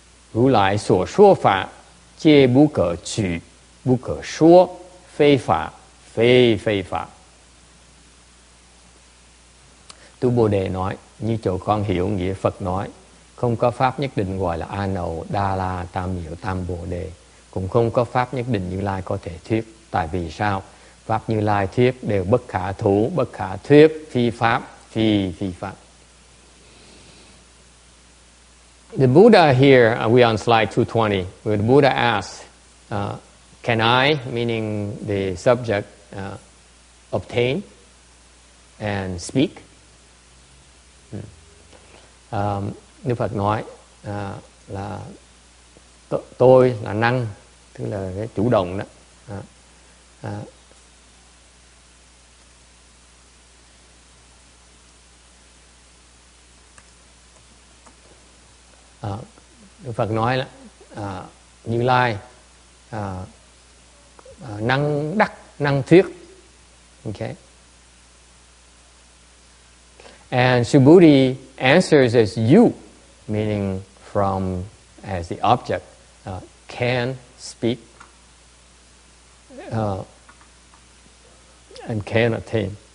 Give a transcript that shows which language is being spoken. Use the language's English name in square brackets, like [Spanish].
[Chinese] 如来所说法，皆不可取，不可说，非法，非非法. [Vietnamese] Tu Bồ Đề nói: như chỗ con hiểu nghĩa Phật nói, không có pháp nhất định gọi là A Nậu, Đa La, Tam Miệu, Tam Bồ Đề, cũng không có pháp nhất định Như Lai có thể thuyết. Tại vì sao? Pháp Như Lai thuyết đều bất khả thủ, bất khả thuyết, phi pháp, phi pháp. [English] The Buddha here, we on slide 220, where the Buddha asks, can I, meaning the subject, obtain and speak? [Vietnamese] Đức Phật nói là tôi là năng, tức là cái chủ động đó. Đức Phật nói là Như Lai năng đắc, năng thuyết. [English] Okay. And Subhuti answers as you, meaning from as the object, can speak and can attain.